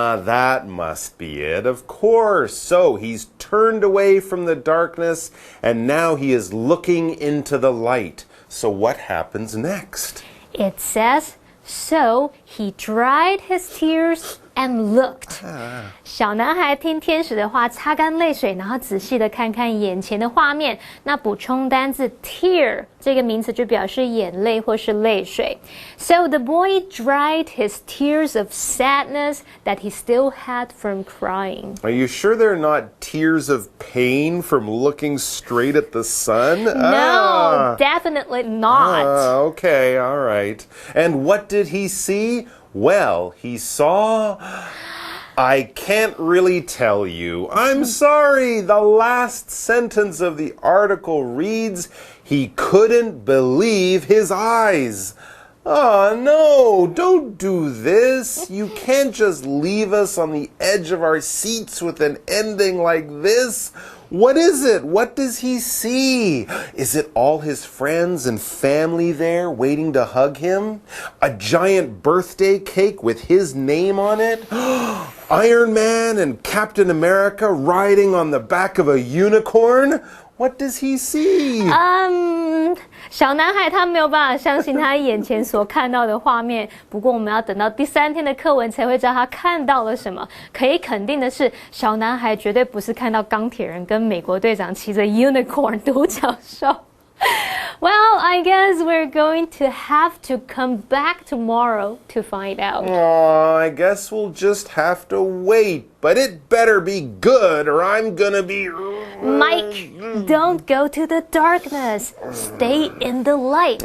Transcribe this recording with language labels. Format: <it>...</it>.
<en>That must be it, of course. So he's turned away from the darkness and now he is looking into the light. So what happens next? It says, so he dried his tears and looked.</en> <zh>小男孩听天使的话，擦干泪水，然后仔细的看看眼前的画面。那补充单字 tear 这个名词就表示眼泪或是泪水。</zh> <en>So the boy dried his tears of sadness that he still had from crying. Are you sure they're not tears of pain from looking straight at the sun? No, definitely not. Okay, all right. And what did he see? Well, he saw... I can't really tell you. I'm sorry. The last sentence of the article reads, he couldn't believe his eyes. Oh, no, don't do this. You can't just leave us on the edge of our seats with an ending like this. What is it? What does he see? Is it all his friends and family there waiting to hug him? A giant birthday cake with his name on it? Iron Man and Captain America riding on the back of a unicorn? What does he see?</en> <zh>小男孩他没有办法相信他眼前所看到的画面，不过我们要等到第3天的课文才会知道他看到了什么。可以肯定的是，小男孩绝对不是看到钢铁人跟美国队长骑着 unicorn 独角兽。</zh> <en>Well, I guess we're going to have to come back tomorrow to find out. Oh, I guess we'll just have to wait. But it better be good or I'm gonna be... Mike, don't go to the darkness. Stay in the light.</en>